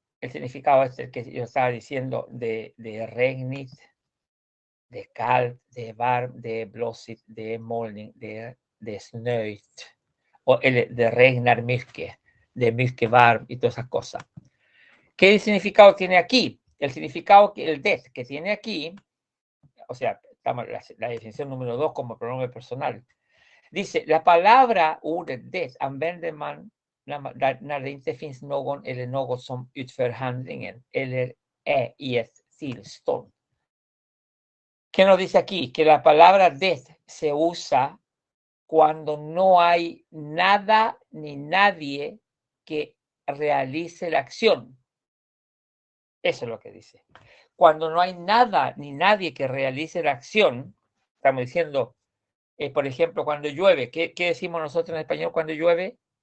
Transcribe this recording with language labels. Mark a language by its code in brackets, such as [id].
[es] El significado es el que yo estaba diciendo de regnit, de kalt, de varm, de blåsigt, de molning, de snöigt, o el de [sv] regnar mycket, [es] de mycket varm y todas esas cosas. ¿Qué significado tiene aquí? El significado que el det que tiene aquí, o sea, la definición número 2 como pronombre personal, dice, la palabra [sv] ordet det använder man när det inte finns någon eller något som utför handlingen eller är i ett tillstånd. [es] ¿Qué nos dice aquí? Que la palabra det se usa cuando no hay nada ni nadie que realice la acción. Eso es lo que dice. Cuando no hay nada ni nadie que realice la acción, estamos diciendo, por ejemplo, cuando llueve, ¿qué decimos nosotros en español cuando llueve?